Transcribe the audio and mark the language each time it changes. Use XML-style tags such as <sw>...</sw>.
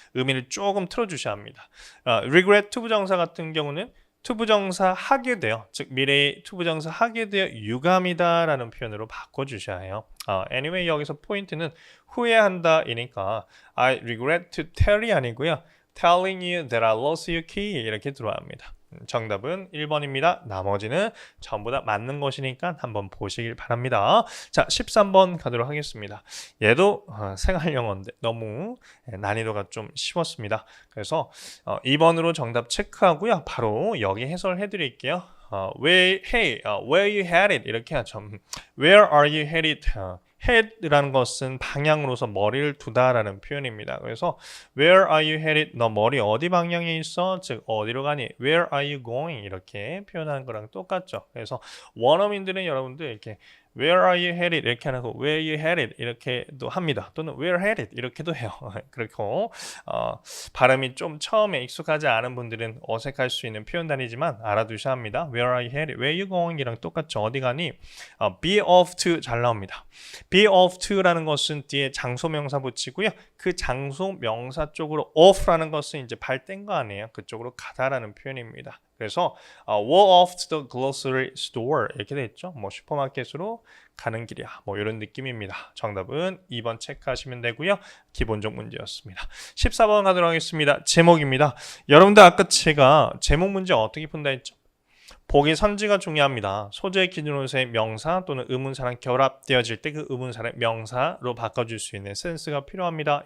<ko>의미를 조금 틀어주셔야 합니다. regret 투부정사 같은 경우는 투부정사 하게 되어 즉 미래의 투부정사 하게 되어 유감이다라는 표현으로 바꿔주셔야 해요. anyway 여기서 포인트는 후회한다 이니까</ko> <en>I regret to tell</en> <ko>이 아니고요.</ko> <en>telling you that I lost your key</en> <ko>이렇게 들어야 합니다. 정답은 1번입니다. 나머지는 전부 다 맞는 것이니까 한번 보시길 바랍니다. 자, 13번 가도록 하겠습니다. 얘도 생활영어인데 너무 난이도가 좀 쉬웠습니다. 그래서 2번으로 정답 체크하고요. 바로 여기 해설해 드릴게요.</ko> <en>where you headed</en> <ko>이렇게 하죠.</ko> <en>Where are you headed?</en> <ko>head라는 것은 방향으로서 머리를 두다라는 표현입니다. 그래서</ko> <en>where are you headed?</en> <ko>너 머리 어디 방향에 있어? 즉 어디로 가니?</ko> <en>Where are you going?</en> <ko>이렇게 표현하는 거랑 똑같죠. 그래서 원어민들은 여러분들 이렇게</ko> <en>Where are you headed?</en> <ko>이렇게 하고</ko> <en>Where you headed?</en> <ko>이렇게도 합니다. 또는</ko> <en>Where headed?</en> <ko>이렇게도 해요. 그렇고 발음이 좀 처음에 익숙하지 않은 분들은 어색할 수 있는 표현 단위지만 알아두셔야 합니다.</ko> <en>Where are you headed? Where you going?</en> <ko>이랑 똑같죠. 어디 가니?</ko> <en>Be off to</en> <ko>잘 나옵니다. Be off to라는 것은 뒤에 장소 명사 붙이고요. 그 장소 명사 쪽으로 off라는 것은 이제 발 뗀 거 아니에요. 그쪽으로 가다라는 표현입니다. 그래서</ko> <en>walk off to the grocery store</en> <ko>이렇게 돼 있죠. 뭐 슈퍼마켓으로 가는 길이야. 뭐 이런 느낌입니다. 정답은 2번 체크하시면 되고요. 기본적 문제였습니다. 14번 가도록 하겠습니다. 제목입니다. 여러분들 아까 제가 제목 문제 어떻게 푼다 했죠? 보기 선지가 중요합니다. 소재 기준으로서의 명사 또는 의문사랑 결합되어질 때 그 의문사를 명사로 바꿔줄 수 있는 센스가 필요합니다.</ko>